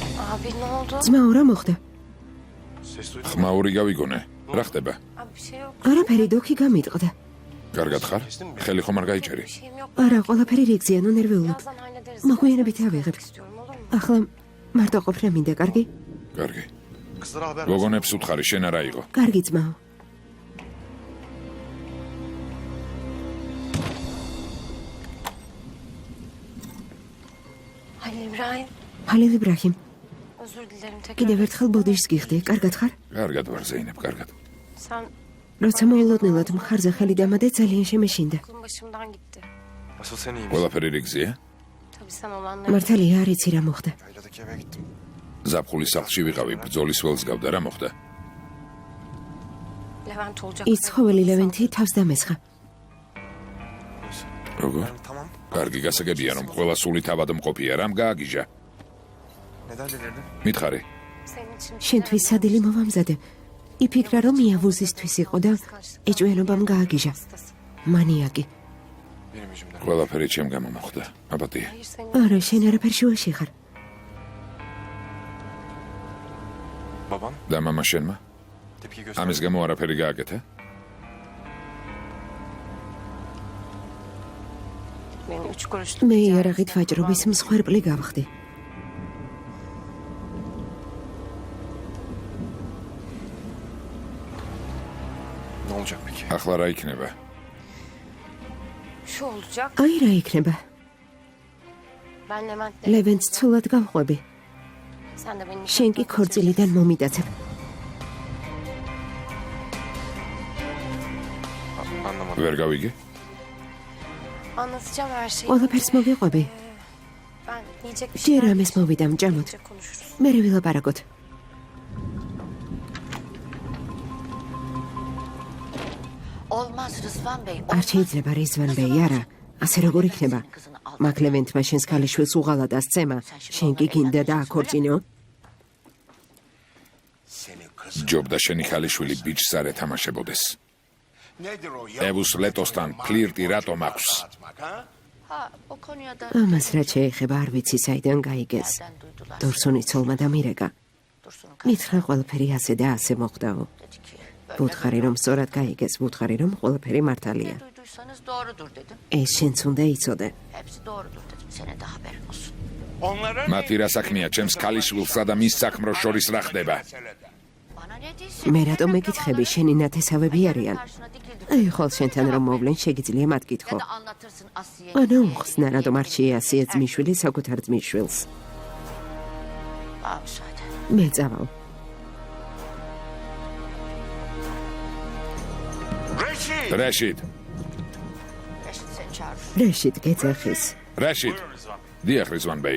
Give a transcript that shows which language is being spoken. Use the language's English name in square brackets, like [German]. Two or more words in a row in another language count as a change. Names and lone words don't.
[Turkish] Abi ne oldu? [Georgian] ძმაო, რა მოხდა? ხმაური გავიგონე. რა ხდება? [Turkish] Abi bir şey yok. [Georgian] არაფერი დოქი გამიტყდა. კარგად ხარ? ხელი ხომ არ გაიჭერი? [Turkish] Bir şeyim yok. [Georgian] არა, ყველაფერი რიგზია, ნუ ნერვიულობ. [Turkish] Birazdan hallederiz. [Georgian] მოგვიანებით ავიღებ. [Turkish] İstiyorum olur mu? [Georgian] ახლა მარტო ყოფნა მინდა, კარგი? კარგი. [Turkish] Kızlara haber ver. [Georgian] გოგონებს უთხარი, შენ არა იყო. კარგი ძმაო. [Turkish] Halil İbrahim. [Georgian] ჰალილ იბრაჰიმ, [Turkish] Özür dilerim tekrar. [Georgian] კიდევ ერთხელ ბოდიშს გიხდი, კარგად ხარ? კარგად ვარ, ზეინებ, კარგად. [Turkish] Sen [Georgian] როცა მოულოდნელად მხარზე ხელი დამადე, ძალიან შემეშინდა. [Turkish] aklım başımdan gitti. Asıl sen iyi misin? [Georgian] ყველაფერი რიგზია? [Turkish] Tabii sen olanları. [Georgian] მართალია, არ იცი რა მოხდა. [Turkish] Yayladaki eve gittim. [Georgian] ზაფხულის სახლში ვიყავი, ბრძოლის ველს გავდა, რა მოხდა? [Turkish] Levent olacak. [Georgian] ის ცხოველი ლევენტი თავს დამესხა. როგორ? [Turkish] Tamam. [Georgian] კარგი, გასაგებია, რომ ყველა სული თავად მყოფია, რამ გააგიჟა? [Turkish] Neden delirdin? [Georgian] მითხარი. [Turkish] Senin için. [Georgian] შენთვის სადილი მოვამზადე. იფიქრა, რომ იავუზისთვის იყო და ეჭვიანობამ გააგიჟა. მანიაკი. [Turkish] Benim yüzümden. [Georgian] ყველაფერი ჩემ გამო მოხდა. აბატია. [Turkish] Hayır senin. [Georgian] არა, შენ არაფერ შუაში ხარ. [Turkish] Babam [Georgian] და მამა შენმა? [Turkish] tepki gösterdi. [Georgian] ამის გამო არაფერი გააკეთა? [Turkish] Benim 3 kuruşluk. [Georgian] მე იარაღით ვაჭრობის მსხვერპლი გავხდი. [Turkish] Ne olacak peki? [Georgian] ახლა რა იქნება? [Turkish] Şu olacak. [Georgian] აი რა იქნება. [Turkish] Ben Levent'le. [Georgian] ლევენტს ცოლად გავყვები. [Turkish] Sen de beni. [Georgian] შენ კი ქორწილიდან მომიტაცებ. [Turkish] Anlamadım. [Georgian] ვერ გავიგე? [Turkish] Anlatacağım her şeyi. [Georgian] ყველაფერს მოგიყვები. [Turkish] Ben yiyecek bir [Georgian] ჯერ [Turkish] şeyler [Georgian] ამის მოვიდამ, ჭამოთ. [Turkish] yiyecek konuşuruz. [Georgian] მე ვილაპარაკოთ. [Turkish] Olmaz Rızvan Bey. [Georgian] არ შეიძლება რიзвან ბეი, არა. ასე როგორ იქნება? მაგ ლევენტმა შენს ქალიშვილს უღალა და სცემა. შენ კი გინდა დააქორწინო? ჯობდა შენი ხალიშვილი ბიჭს არ ეთამაშებოდეს. ევუს ლეტოსთან ფლირტი რატომ აქვს? [Turkish] Ha, o konuya da [Georgian] ამას რა შეეხება, არ ვიცი საიდან გაიგეს. [Turkish] nereden duydular? [Georgian] დორსონი ცოლმა დამირეკა. [Turkish] Dursun'un [Georgian] მითხრა ყველაფერი ასე და ასე მოხდაო. [Turkish] dedi ki. Böyle [Georgian] ვუთხარი რომ სწორად გაიგეს, ვუთხარი რომ ყველაფერი მართალია. [Turkish] ne duyduysanız doğrudur dedim. [Georgian] ეს შენც უნდა იცოდე. [Turkish] Hepsi doğrudur dedim. Senin de haberin olsun. [Georgian] მათი რა საქმეა ჩემს ქალიშვილსა და მის საქმროს შორის რა ხდება? [Turkish] Bana ne değilsin? [Georgian] მე რატომ მეკითხები, შენი ნათესავები არიან? [Turkish] Karşına dikildim. [Georgian] აი ხოლ შენთან რომ მოვლენ, შეგიძლია მათ [Turkish] Ya [Georgian] კითხო. [Turkish] da anlatırsın Asiye. [Georgian] ანუ უხსნა რატომ არ შეასია ძმისშვილი საკუთარ ძმისშვილს. [Turkish] Aa, müsaade. [Georgian] მე წავალ. რაშიდ, [Turkish] Reşit seni çağırır. [Georgian] რეშით გეძახის. რაშიდ. დიახ, რიзвან ბეი.